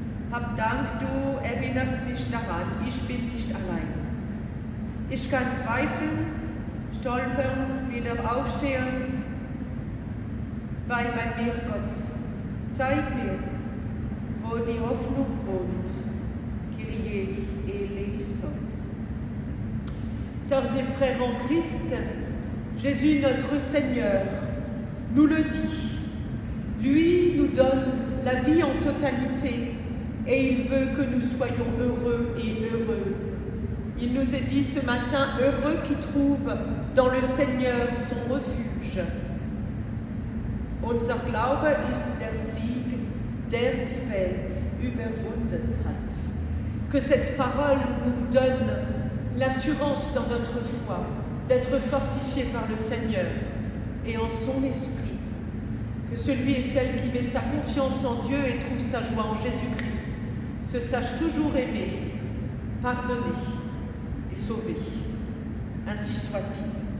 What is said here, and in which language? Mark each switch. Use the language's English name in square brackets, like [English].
[German] Hab Dank, du erinnerst mich daran, ich bin nicht allein. Ich kann zweifeln, stolpern, wieder aufstehen. Bei mir, Gott, zeig mir, wo die Hoffnung wohnt. [Greek] Kyrie eleison. [French] Sœurs et frères en Christ, Jésus notre Seigneur nous le dit. Lui nous donne la vie en totalité et il veut que nous soyons heureux et heureuses. Il nous est dit ce matin, heureux qui trouve dans le Seigneur son refuge. [German] Unser Glaube ist der Sieg, der die Welt überwunden hat. [French] Que cette parole nous donne l'assurance dans notre foi d'être fortifié par le Seigneur et en son esprit. Que celui et celle qui met sa confiance en Dieu et trouve sa joie en Jésus-Christ se sache toujours aimer, pardonner et sauver. Ainsi soit-il.